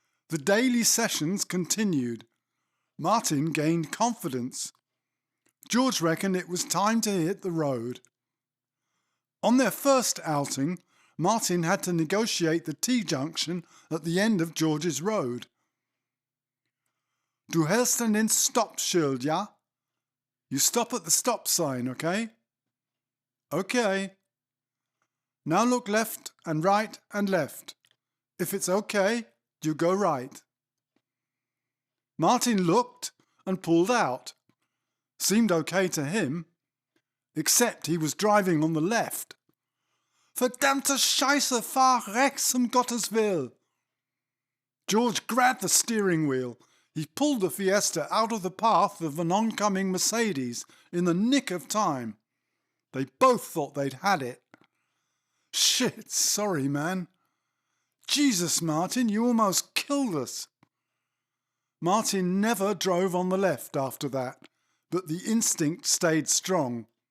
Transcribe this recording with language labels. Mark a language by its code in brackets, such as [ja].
[en] The daily sessions continued. Martin gained confidence. George reckoned it was time to hit the road. On their first outing, Martin had to negotiate the T-junction at the end of George's road. [de] Du hältst an den Stoppschild, ja? [en] You stop at the stop sign, okay? Okay. Now look left and right and left. If it's okay, you go right. Martin looked and pulled out. Seemed okay to him, except he was driving on the left. [de] Verdammte Scheiße, fahr rechts um Gottes Will. [en] George grabbed the steering wheel. He pulled the Fiesta out of the path of an oncoming Mercedes in the nick of time. They both thought they'd had it. Shit, sorry, man. Jesus, Martin, you almost killed us. Martin never drove on the left after that, but the instinct stayed strong.